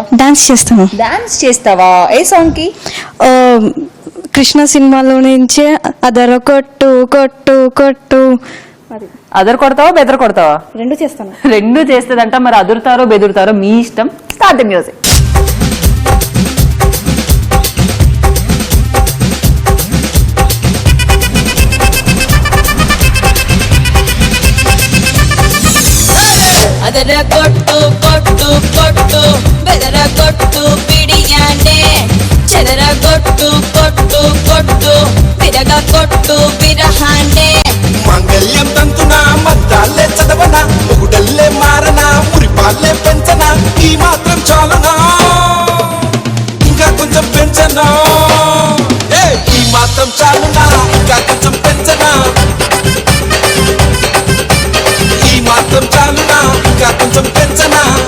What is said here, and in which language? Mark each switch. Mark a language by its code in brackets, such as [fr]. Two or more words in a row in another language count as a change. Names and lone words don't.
[te] డాన్స్ చేస్తాను. డాన్స్ చేస్తావా? ఏ సాంగ్ కి? కృష్ణ సినిమాలో నుంచే అదర కొట్టు కొట్టు కొట్టు. అదర్ కొడతావా, బెదర్ కొడతావా? రెండు చేస్తాను. రెండు చేస్తుందంట. మరి అదురుతారో బెదురుతారో మీ ఇష్టం. [en] start the music. [te] అదర కొట్టు కొట్టు కొట్టు బెదర కొట్టు బిడియానే, చెదర కొట్టు కొట్టు కొట్టు బిరగ కొట్టు బిరహానే. మాంగళ్యం తంతున మద్దాలే చదవన, మొగుడల్లే మారన, మురిపాలే పెంచన, ఈ మాత్రం చాలనా ఇంకా కొంచెం పెంచనా, ఈ మాత్రం చాలునా ఇంకా కొంచెం పెంచనా, ఈ మాత్రం చాలునా ఇంకా కొంచెం పెంచనా.